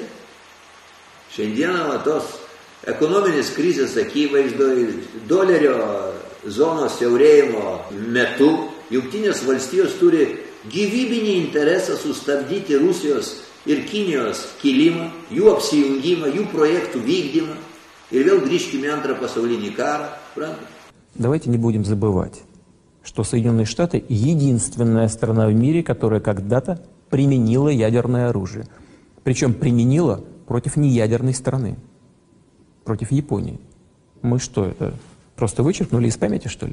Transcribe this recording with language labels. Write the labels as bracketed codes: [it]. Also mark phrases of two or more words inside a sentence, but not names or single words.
[lt] Šiandieną tos ekonominės krizės akivaizdoj, dolerio zonos siaurėjimo metu, Jungtinės valstijos turi gyvybinį interesą sustabdyti Rusijos ir Kinijos kilimą, jų apsijungimą, jų projektų vykdymą. Ir vėl grįžkime į antrą pasaulinį karą. [ru] Давайте не будем забывать, что Соединенные Штаты единственная страна в мире, которая когда-то применила ядерное оружие. Причем применила против неядерной страны, против Японии. Мы что, это просто вычеркнули из памяти, что ли?